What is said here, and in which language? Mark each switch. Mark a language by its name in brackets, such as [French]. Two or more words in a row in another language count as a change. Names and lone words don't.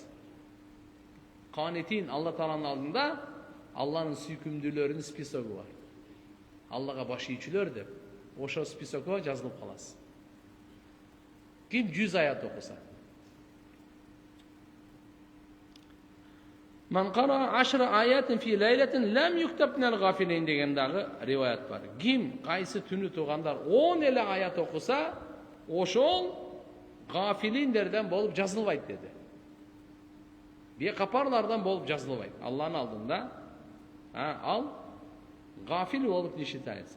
[Kyrgyz] Канитин Алла Тааланын алдында Алланын сүйкүмдүүлөрүнүн списогу бар. Аллага баш ийүүчүлөр деп ошол списокко жазылып каласыз. Ким 100 аят окуса. [Arabic] من قرأ 10 آيات في ليلة لم يكتب من الغافلين [Kyrgyz] деген дагы риваят бар. Ким кайсы түнү туугандар 10 эле аят окуса, ошол гафилиндерден болуп жазылбайт деди. Бейкапарлардан болуп жазылбайт. Алланын алдында ал гафил болуп [Russian] не считается.